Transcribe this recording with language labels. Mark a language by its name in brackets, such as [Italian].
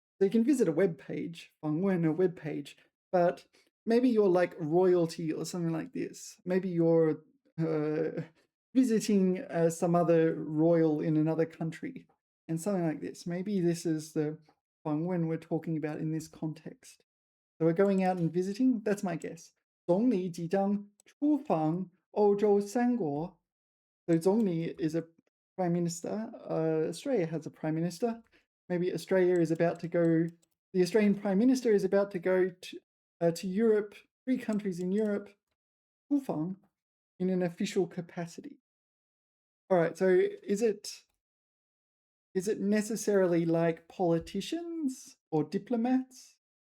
[English] So you can visit a web page, 访问 a web page, but maybe you're like royalty or something like this. Maybe you're visiting some other royal in another country and something like this. Maybe this is the 访问 we're talking about in this context. So we're going out and visiting. That's my guess. [Chinese] 总理即将出访欧洲三国. [English] So 总理 is a prime minister. Australia has a prime minister. Maybe Australia is about to go. The Australian prime minister is about to go to Europe. 3 countries in Europe. 出访 in an official capacity. All right. So is it necessarily like politicians or diplomats?